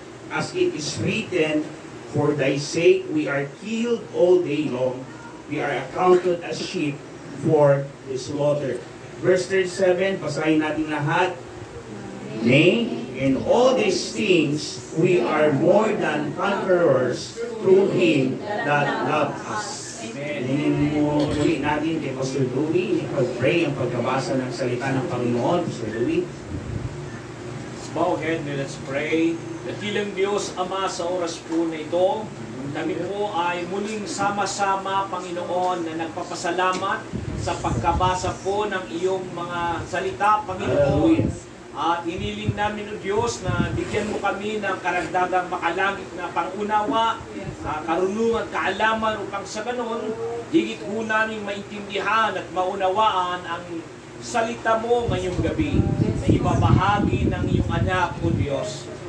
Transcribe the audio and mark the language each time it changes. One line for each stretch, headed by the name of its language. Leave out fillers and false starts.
English: As it is written, for thy sake we are killed all day long. We are accounted as sheep for the slaughter. Verse 37,
Filipino: basahin natin lahat.
English: Nay, in all these things we are more than conquerors through Him that loved us.
Filipino: Hingin mo ulit natin kay Pastor Louie, pag-pray ang pagkabasa ng salita ng Panginoon. Pastor Louie.
English: Let's bow head and let's pray.
Filipino: Dakilang Diyos, Ama, sa oras po na ito, kami po ay muling sama-sama, Panginoon, na nagpapasalamat sa pagkabasa po ng iyong mga salita, Panginoon. At hiniling namin, O Diyos, na bigyan mo kami ng karagdagang makalangit na pangunawa, karunungan, kaalaman upang sa ganon, higit po namin maintindihan at maunawaan ang salita mo ngayong gabi na ibabahagi ng iyong anak, O Diyos.